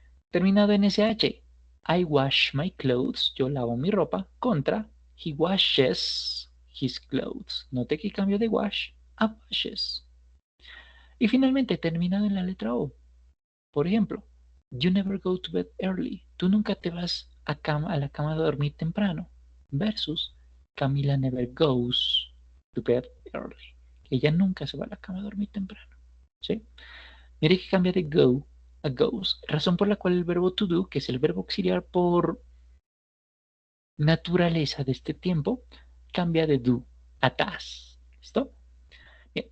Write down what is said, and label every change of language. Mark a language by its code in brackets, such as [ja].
[es] Terminado en SH, [en] I wash my clothes, [es] yo lavo mi ropa, contra [en] he washes his clothes. [es] Note que cambio de wash a washes. Y finalmente, terminado en la letra O. Por ejemplo, [en] you never go to bed early. [es] Tú nunca te vas a la cama a dormir temprano. [en] Versus Camila never goes to bed early. [es] Ella nunca se va a la cama a dormir temprano. ¿Sí? Mire que cambia de go a goes, razón por la cual el verbo to do, que es el verbo auxiliar por naturaleza de este tiempo, cambia de do a does. ¿Listo? Bien.